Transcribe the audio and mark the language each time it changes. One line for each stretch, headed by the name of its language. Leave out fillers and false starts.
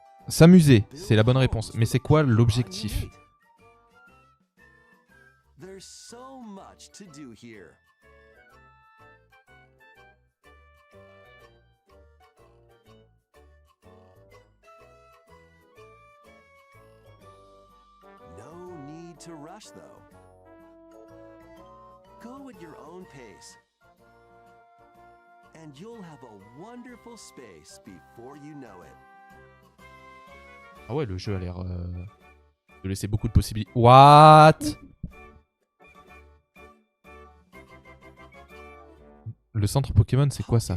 French: S'amuser, c'est la bonne réponse. Mais c'est quoi l'objectif?
English: There's so much to do here. No need to rush though. Go at your own pace. And you'll have a wonderful space before you know it.
French: Ah ouais, le jeu a l'air... de laisser beaucoup de possibilités.
English: What?
French: Le centre Pokémon, c'est quoi ça?